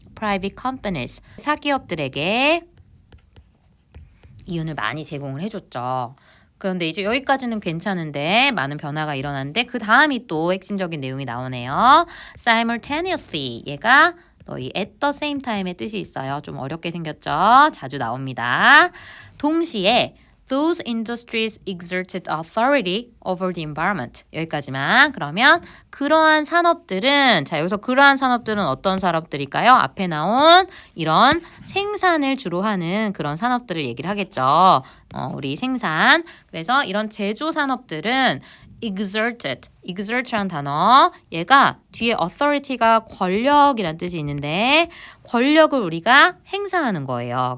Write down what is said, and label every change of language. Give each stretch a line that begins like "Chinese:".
English: private companies,
Korean: 사기업들에게 이윤을 많이 제공을 해줬죠. 그런데 이제 여기까지는 괜찮은데 많은 변화가 일어났는데 그 다음이 또 핵심적인 내용이 나오네요. simultaneously 얘가 너희
English: at the same time
Korean: 의 뜻이 있어요. 좀 어렵게 생겼죠? 자주 나옵니다. 동시에
English: those industries exerted authority over the environment.
Korean: 여기까지만. 그러면 그러한 산업들은 자 여기서 그러한 산업들은 어떤 산업들일까요? 앞에 나온 이런 생산을 주로 하는 그런 산업들을 얘기를 하겠죠. 우리 생산. 그래서 이런 제조 산업들은 exert라는 단어 얘가 뒤에 authority가 권력이란 뜻이 있는데 권력을 우리가 행사하는 거예요.